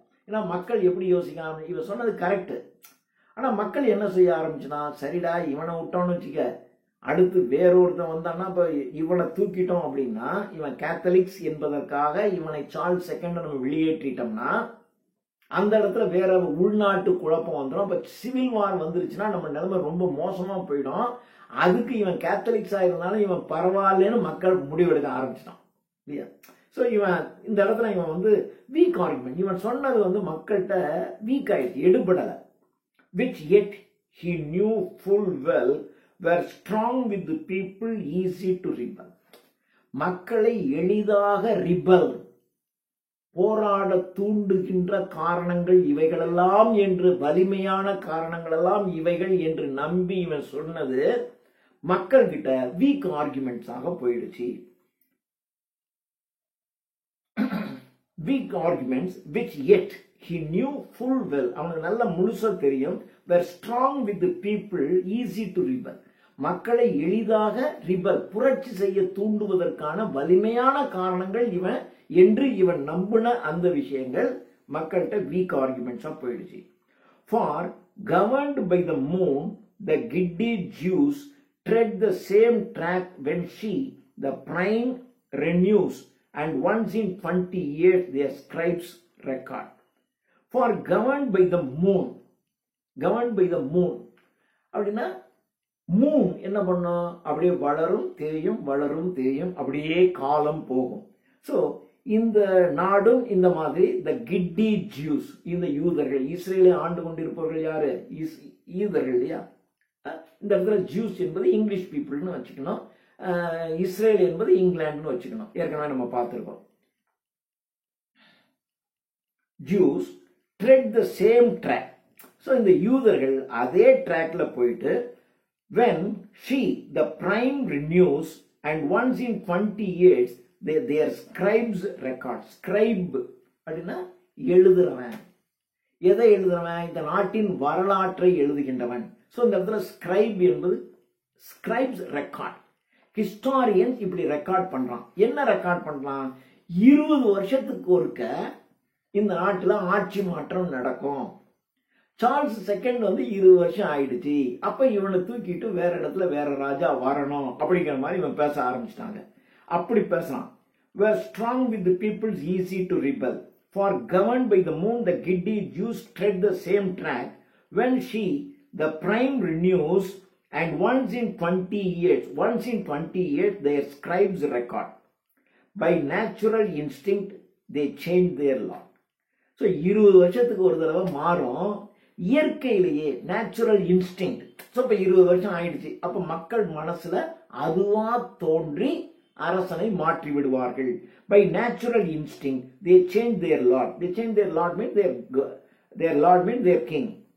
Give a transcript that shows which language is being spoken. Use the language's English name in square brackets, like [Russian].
[Tamil] ஏன்னா மக்கள் எப்படி யோசிக்காம, இவன் சொன்னது கரெக்ட். ஆனா மக்கள் என்ன செய்ய ஆரம்பிச்சுனா, சரிடா இவனை விட்டோம்னு வச்சுக்க, அடுத்து வேறொருத்தன் வந்தான்னா இப்ப இவனை தூக்கிட்டோம் அப்படின்னா, இவன் கேத்தலிக்ஸ் என்பதற்காக இவனை சார்ல்ஸ் செகண்ட் நம்ம வெளியேற்றிட்டோம்னா அந்த இடத்துல வேற உள்நாட்டு குழப்பம் வந்துடும். இப்ப சிவில் வார் வந்துருச்சுன்னா நம்ம நிலைமை ரொம்ப மோசமா போயிடும். அதுக்கு இவன் கேத்தலிக்ஸா இருந்தாலும் இவன் பரவாயில்லன்னு மக்கள் முடிவெடுக்க ஆரம்பிச்சிட்டான் இல்லையா. ஸோ இவன் இந்த இடத்துல இவன் வந்து வீக் ஆர்குமெண்ட், இவன் சொன்னது வந்து மக்கள்கிட்ட வீக் ஆயிடுச்சு, எடுபடலை. [English] which yet he knew full well were strong with the people, easy to rebel. [Tamil] மக்களை எளிதாக ரிபல் போராட தூண்டுகின்ற காரணங்கள் இவைகளெல்லாம் என்று, வலிமையான காரணங்கள் எல்லாம் இவைகள் என்று நம்பி இவன் சொன்னது மக்கள் கிட்ட வீக் ஆர்குமெண்ட்ஸாக போயிடுச்சு. [English] weak arguments which yet he knew full well, [Tamil] அவனுக்கு நல்ல முழுசா தெரியும், [English] were strong with the people, easy to rebel. [Tamil] மக்களை எளிதாக ரிபல் புரட்சி செய்ய தூண்டுவதற்கான வலிமையான காரணங்கள் இவன் என்று இவன் நம்பின அந்த விஷயங்கள் மக்கள்கிட்ட வீக் ஆர்குமெண்ட்ஸா போயிடுச்சு. [English] For governed by the moon, the giddy Jews tread the same track when she, the prime, renews, and once in 20 years their scribes record. For governed by the moon, [Tamil] governed by the moon அப்படின்னா Moon என்ன பண்ணும், அப்படியே வளரும் தேயும் வளரும் தேயும், அப்படியே காலம் போகும். ஸோ இந்த நாடும் இந்த மாதிரி த கிட்டி ஜூஸ், இந்த யூதர்கள், இஸ்ரேலை ஆண்டு கொண்டிருப்பவர்கள் யாரு, யூதர்கள் இல்லையா. இந்த இடத்துல ஜூஸ் என்பது இங்கிலீஷ் பீப்புள்னு வச்சுக்கணும், இஸ்ரேல் என்பது இங்கிலாந்துன்னு வச்சுக்கணும், ஏற்கனவே நம்ம பார்த்துருக்கோம். [English] Jews tread the same track. [Tamil] So இந்த யூதர்கள் அதே ட்ராக்ல போயிட்டு, [English] when she, the prime, renews, and once in 20 years their scribes record. [Tamil] scribe அப்படின்னா எழுதுறவன். எதை எழுதுறவன், இந்த நாட்டின் வரலாற்றை எழுதுகின்றவன். ஸோ இந்த இடத்துல ஸ்கிரைப் என்பது ஸ்கிரைப்ஸ் ரெக்கார்ட். ஹிஸ்டாரியன்ஸ் இப்படி ரெக்கார்ட் பண்றான். என்ன ரெக்கார்ட் பண்றான், 20 வருஷத்துக்கு ஒருக்க இந்த நாட்டில் ஆட்சி மாற்றம் நடக்கும். சார்ல்ஸ் செகண்ட் வந்து 20 வருஷம் ஆயிடுச்சு, அப்ப இவனை தூக்கிட்டு வேற இடத்துல வேற ராஜா வரணும் அப்படிங்கிற மாதிரி இவன் பேச ஆரம்பிச்சிட்டாங்க. அப்படி பேசலாம். [English] were strong with the peoples, easy to rebel. For governed by the moon, the giddy Jews tread the same track when she, the prime, renews, and once in 20 years their scribes record. By natural instinct they change their law. [Tamil] So 20 வருஷத்துக்கு ஒரு தடவை மாறும், இயற்கையிலேயே natural instinct. So இப்போ 20 வருஷம் ஆயிடுச்சு, அப்ப மக்கள் மனசுல அதுவா தோன்றி அரசனை மாற்றி விடுவார்கள். [English] By natural instinct they change their lord. They change their lord mean their lord mean their king.